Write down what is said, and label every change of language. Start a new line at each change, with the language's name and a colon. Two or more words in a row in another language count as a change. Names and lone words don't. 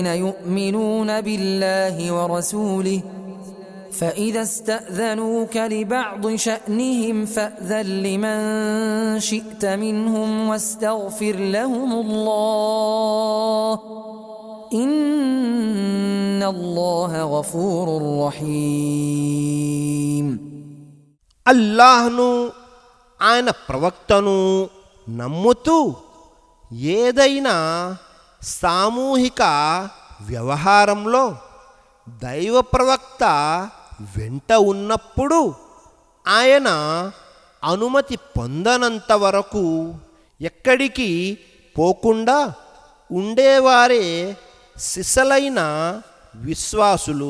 Arabic: يؤمنون بالله ورسوله فإذا استأذنوك لبعض شأنهم فأذن لمن شئت منهم واستغفر لهم الله إن الله غفور رحيم.
Telugu: అల్లాహ్ను, ఆయన ప్రవక్తను నమ్ముతూ ఏదైనా సామూహిక వ్యవహారంలో దైవ ప్రవక్త వెంట ఉన్నప్పుడు ఆయన అనుమతి పొందనంత వరకు ఎక్కడికి పోకుండా ఉండేవారే సిసలైన విశ్వాసులు.